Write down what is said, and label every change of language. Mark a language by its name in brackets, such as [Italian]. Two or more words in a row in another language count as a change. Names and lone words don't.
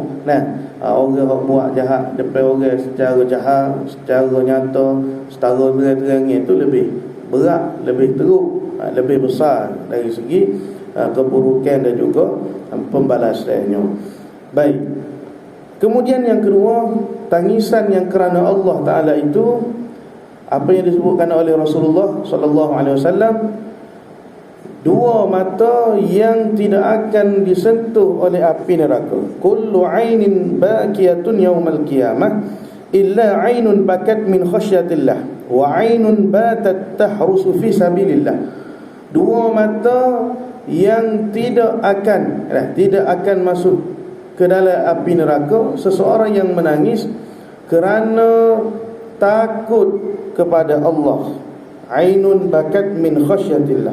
[Malay] Orang yang buat jahat depan orang secara jahat, secara nyata, secara terang-terang, itu lebih berat, lebih teruk, lebih besar dari segi keburukan dan juga pembalasannya. Baik. Kemudian yang kedua, tangisan yang kerana [Arabic] الله تعالى [Malay] itu, apa yang disebutkan oleh Rasulullah [Arabic] صلى الله عليه وسلم, [Malay] dua mata yang tidak akan disentuh oleh api neraka. [Arabic] كل عين باكية يوم القيامة إلا عين بكت من خشية الله وعين باتت تحرس في سبيل الله. [Malay] Dua mata yang tidak akan masuk ke dalam api neraka, seseorang yang menangis kerana takut kepada Allah. [Arabic] عين بكت من خشية الله.